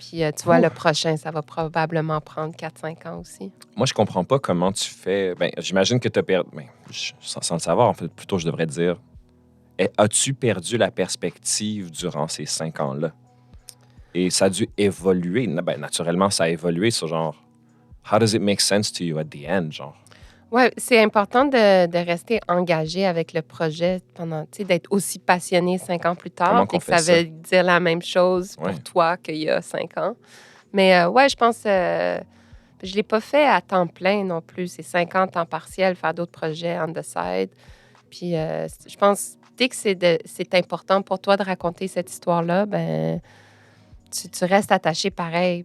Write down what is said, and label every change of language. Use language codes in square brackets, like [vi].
[fr] Puis tu vois, le prochain, ça va probablement prendre 4-5 ans aussi. Moi, je comprends pas comment tu fais. Ben, j'imagine que tu as perdu. Ben, sans le savoir, en fait, plutôt, je devrais dire. As-tu perdu la perspective durant ces 5 ans-là? Et ça a dû évoluer. Ben, naturellement, ça a évolué sur genre. [en] How does it make sense to you at the end, genre? [fr] Oui, c'est important de rester engagé avec le projet pendant, tu sais, d'être aussi passionné 5 ans plus tard. Comment ça veut dire la même chose pour toi qu'il y a 5 ans. Mais je pense, je ne l'ai pas fait à temps plein non plus. C'est 5 ans temps partiel, faire d'autres projets [en] on the side. [fr] Puis je pense, dès que c'est important pour toi de raconter cette histoire-là, ben tu restes attaché pareil.